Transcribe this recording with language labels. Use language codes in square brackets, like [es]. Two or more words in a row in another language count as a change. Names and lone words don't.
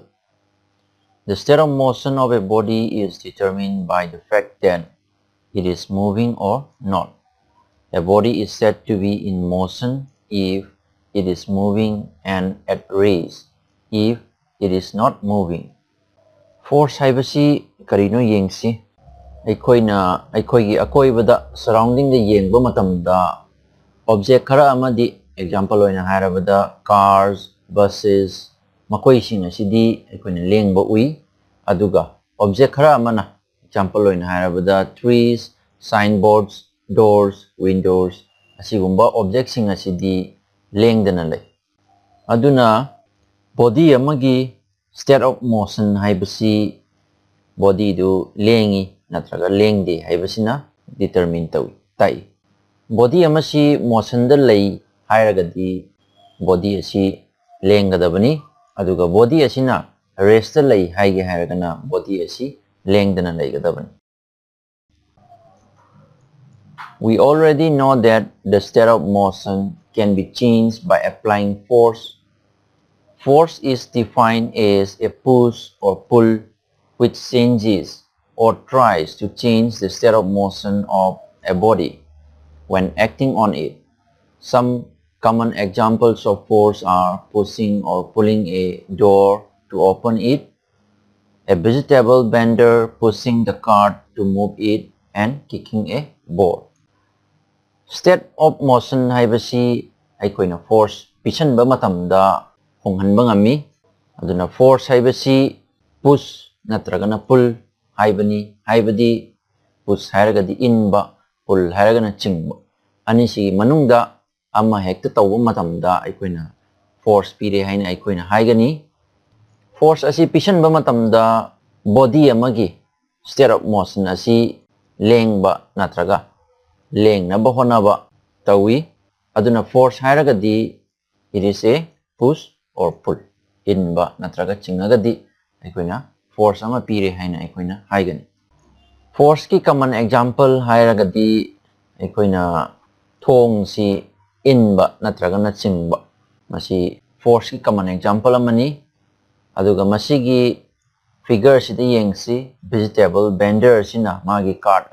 [en] The state of motion of a body is determined by the fact that it is moving or not. A body is said to be in motion if it is moving and at rest if it is not moving. [mni] Force haibasi karino yengsi ꯑꯩꯈꯣꯏꯒꯤ ꯑꯀꯣꯏꯕꯗ ꯁꯔꯥꯎꯟꯗꯤꯡꯗ ꯌꯦꯡꯕ ꯃꯇꯝꯗ [en] object khara [mni] amadi example oina hairabada [en] cars, buses [mni] makoising asidi aikoina lengba ui aduga object khara amana example oina hairabada [en] trees, signboards, doors, windows [mni] asigumba object sing asidi lengdana lay aduna body amagi [en] state of motion [mni] haibasi body du lengi natraga lengdi haibasina determine tawi tai body amasi motion da lay hairagadi body asi lenggadabani aduga body asina rest da lay haige hairagana body asi lengdana laygadabani. [en] We already know that the state of motion can be changed by applying force. Force is defined as a push or pull which changes or tries to change the state of motion of a body when acting on it. Some common examples of force are pushing or pulling a door to open it, a vegetable vendor pushing the cart to move it, and kicking a ball. State of motion [mni] haibasi aikoina force pisanba matamda honghanba ngami aduna force haibasi push natragana pull haibani haibadi push hairagadi inba pull hairagana chingba anisi manungda amma hekta tawba matamda aikoina force pire haina aikoina haigani. Force asi pisanba matamda body amagi [en] state of motion [mni] asi lengba natraga lengnaba honaba tawi aduna force hairagadi [en] it is a push or pull [mni] inba natraga chingagadi aikoina force ama pire haina aikoina haigani. Force ki [en] common example [mni] hairagadi aikoina thong si inba natraga na chingba masi force ki common example amani aduga masigi figure sida yengsi vegetable vendor sina magi cart